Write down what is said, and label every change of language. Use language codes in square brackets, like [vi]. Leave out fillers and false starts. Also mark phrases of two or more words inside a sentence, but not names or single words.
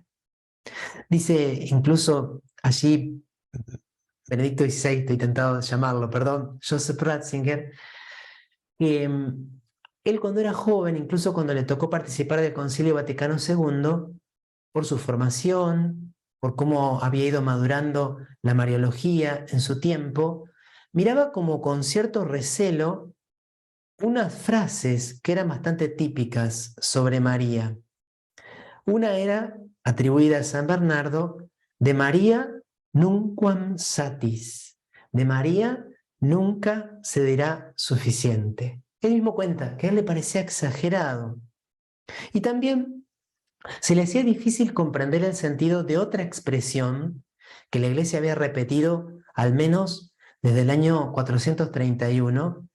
[es] Dice incluso allí Benedicto XVI, estoy tentado de llamarlo, perdón, Joseph Ratzinger, que él cuando era joven, incluso cuando le tocó participar del Concilio Vaticano II, por su formación, por cómo había ido madurando la Mariología en su tiempo, miraba como con cierto recelo unas frases que eran bastante típicas sobre María. Una era atribuida a San Bernardo, de María [la] nunquam satis, [es] de María nunca se dirá suficiente. Él mismo cuenta que a él le parecía exagerado. Y también se le hacía difícil comprender el sentido de otra expresión que la Iglesia había repetido al menos desde el año 431.